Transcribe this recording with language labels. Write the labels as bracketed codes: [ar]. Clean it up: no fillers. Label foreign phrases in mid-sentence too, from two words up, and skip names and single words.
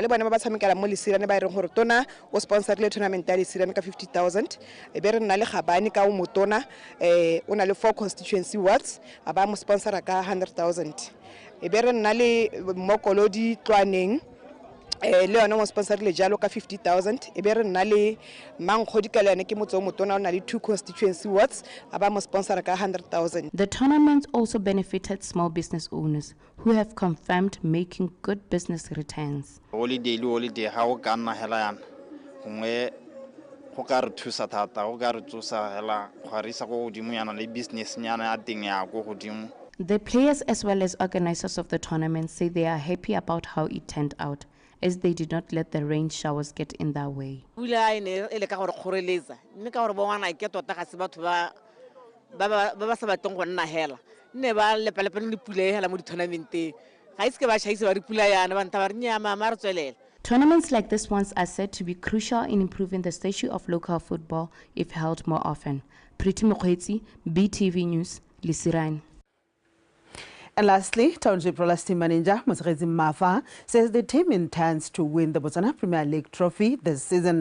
[tn] le bana ba ba tshamekela mo Lesirane ba reng gore tona o sponsorle tournament ya Lesirane ka 50,000 e be re na le Gabane ka o motona o na le 4 [en] constituency wards [tn] ba mo sponsora ka 100,000 e be re na le Mokolodi Twaneng le yona mo sponsor le jalo ka 50,000 e be re nna le Mankgodi ka lene ke motso motona o na le 2 [en] constituency wards [tn] aba mo sponsor ka 100,000. [en] The tournament also benefited small business owners who have confirmed making good business returns. [tn] Holiday ha o ka nna hela yana gongwe go ka re thusa thata go ka re tsosa hela go re isa go godimo yana le business nyana ya teng ya go godimo. [en] The players as well as organizers of the tournament say they are happy about how it turned out, as they did not let the rain showers get in their way. [tn] Pula ene e le ka gore kgoreletsa mme ka gore bo ngwana ke tota ga se batho ba sa batleng go nna hela nne ba lepelepele le pula e hela mo di-tournamenteng ga ise ke ba shaise ba di pula yana ba nta ba re nyama ma re tswelela. [en] Tournaments like this ones are said to be crucial in improving the statue of local football if held more often. Pretty Mokgweetsi, BTV News, Lisirane. And lastly, Township Rollers team manager Mosrezi Mafa says the team intends to win the Botswana Premier League trophy this season.